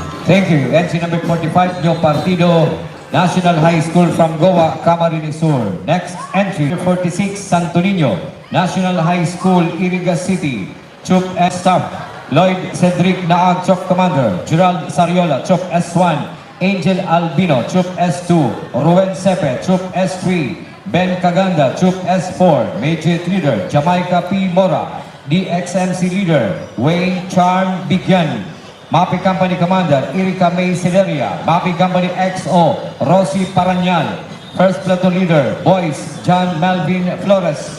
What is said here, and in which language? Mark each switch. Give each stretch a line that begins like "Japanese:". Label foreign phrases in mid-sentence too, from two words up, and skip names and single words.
English: Thank you. Entry number 45, Nyo Partido, National High School from Goa, Camarines Sur. Next entry, 46, Santo Niño, National High School, Iriga City. Troop S Staff, Lloyd Cedric Naag, Troop Commander. Gerald Sariola, Troop S1. Angel Albino, Troop S2. Ruben Sepe, Troop S3. Ben Caganda, Troop S4. Major Leader, Jamaica P. Mora. DXMC Leader, Wayne Charm Bigyan. MAPI Company Commander, Erika May Celeria. MAPI Company XO, Rosie Paranyal. First Platoon Leader, Boys, John Melvin Flores.